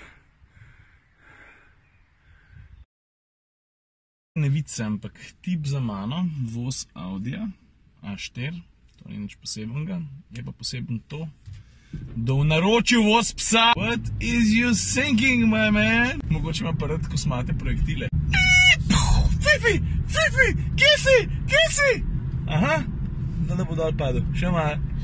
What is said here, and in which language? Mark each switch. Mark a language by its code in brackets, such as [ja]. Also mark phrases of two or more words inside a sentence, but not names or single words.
[sl] Ne vidi se, ampak tip za mano, voz Audija A4, to ni nič posebenega, je pa poseben to, da v naročju voz psa. [en] What is you thinking, my man? [sl] Mogoče ima pa rad kosmate projektile. Fifi, Fifi, kje si, kje si? Aha, da ne bo dol padel, še malo.